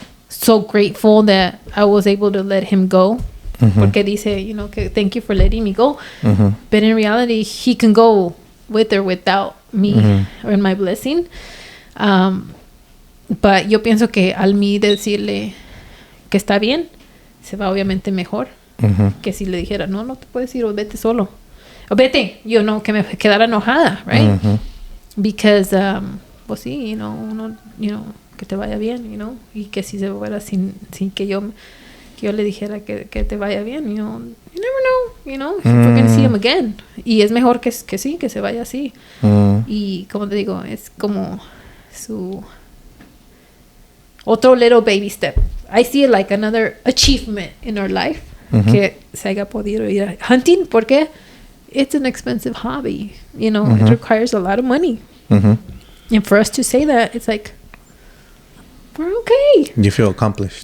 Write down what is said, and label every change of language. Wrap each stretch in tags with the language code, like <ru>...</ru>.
<en>So grateful that I was able to let him go.</en> <es>Porque dice,</es> <en>you know, que thank you for letting me go. But in reality, he can go with or without me or my blessing.</en> <es>But yo pienso que al mí decirle que está bien, se va obviamente mejor que si le dijera, no te puedes ir, o vete solo. O vete, yo no, que me quedara enojada, right? Because, pues sí, you know, que te vaya bien, you know, y que si se fuera sin que yo le dijera que te vaya bien, you know,</es> <en>you never know, you know, if we're going to see him again.</en> <es>Y es mejor que sí, que se vaya así. Y como te digo, es como su otro</es> <en>little baby step. I see it like another achievement in our life.</en> <es>Que se haya podido ir a hunting, porque</es> <en>it's an expensive hobby. You know, it requires a lot of money. And for us to say that, it's like, we're okay. You feel accomplished.</en>